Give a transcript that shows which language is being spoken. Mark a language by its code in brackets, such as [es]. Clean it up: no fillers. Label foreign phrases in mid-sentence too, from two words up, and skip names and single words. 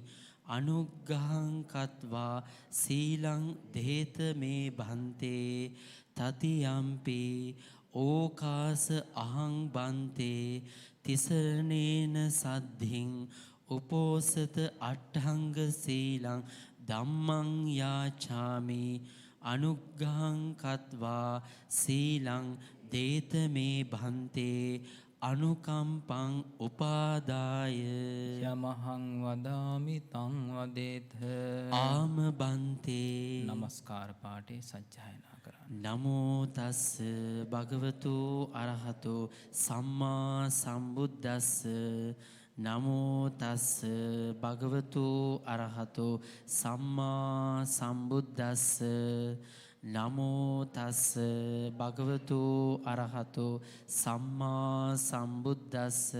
[pi] අනුග්ගහං කତ୍වා සීලං දේත මේ භන්තේ තතියම්පි ඕකාස අහං බන්තේ තිසරණේන සද්ධින් උපෝසත අට්ඨංග සීලං ධම්මං යාචාමි අනුග්ගහං කତ୍වා සීලං දේත මේ භන්තේ අනුකම්පං උපාදාය යමහං වදාමි තං වදේත ආම බන්තේ [si] නමස්කාර පාඨේ සජ්ජායනා කරන්න. [pi] නමෝ තස්ස භගවතු අරහතු සම්මා සම්බුද්දස්ස නමෝ තස්ස භගවතු අරහතු සම්මා සම්බුද්දස්ස නමෝ තස්ස භගවතු අරහතු සම්මා සම්බුද්දස්ස